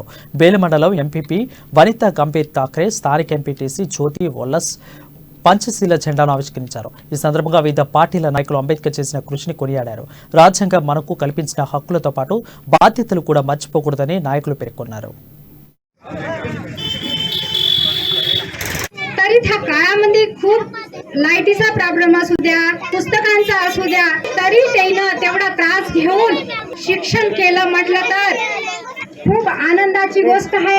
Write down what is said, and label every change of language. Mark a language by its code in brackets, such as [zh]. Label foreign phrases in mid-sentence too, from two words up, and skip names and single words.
[te] బేల మండలం ఎంపీపీ వనితా గంభీర్ ఠాక్రే, స్థానిక ఎంపీటీసీ జ్యోతి వల్లస్ పంచశీల జెండాను ఆవిష్కరించారు. ఈ సందర్భంగా వివిధ పార్టీల నాయకులు అంబేద్కర్ చేసిన కృషిని కొనియాడారు. రాజ్యాంగం మనకు కల్పించిన హక్కులతో పాటు బాధ్యతలు కూడా మర్చిపోకూడదని नायकुలు పేర్కొన్నారు. [mr] तरी त्या काळामध्ये खूप लाईटीचा प्रॉब्लेम असू द्या, पुस्तकांचा असू द्या, तरी त्यानं तेवढा त्रास घेऊन शिक्षण केलं म्हटलं तर खूप आनंदाची गोष्ट आहे.